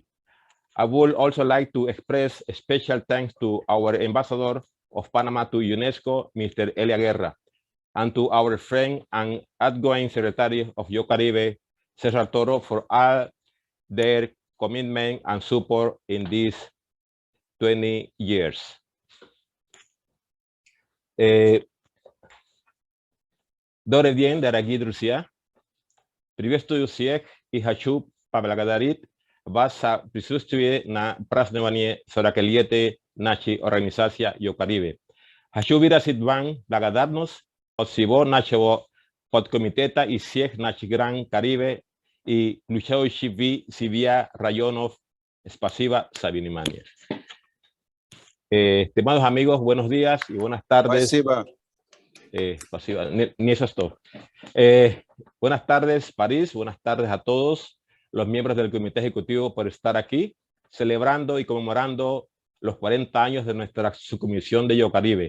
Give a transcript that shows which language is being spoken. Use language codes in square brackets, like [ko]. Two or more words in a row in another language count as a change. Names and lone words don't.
[en] I would also like to express a special thanks to our ambassador of Panama to UNESCO, Mr. Elia Guerra, and to our friend and outgoing secretary of IOCARIBE, Cesar Toro, for all their commitment and support in these 20 years. [ru] Добрый день, дорогие друзья. Приветствую всех и хочу поблагодарить вас за присутствие на праздновании 40-летия нашей организации IOCARIBE. Хочу выразить вам благодарность от всего нашего подкомитета и всех наших Гран Карибе и включающих в себя районов. Спасибо за внимание. [es] Estimados amigos, buenos días y buenas tardes. Ni eso es todo. Buenas tardes, París. Buenas tardes a todos los miembros del Comité Ejecutivo por estar aquí, celebrando y conmemorando los 40 años de nuestra subcomisión de IOCARIBE.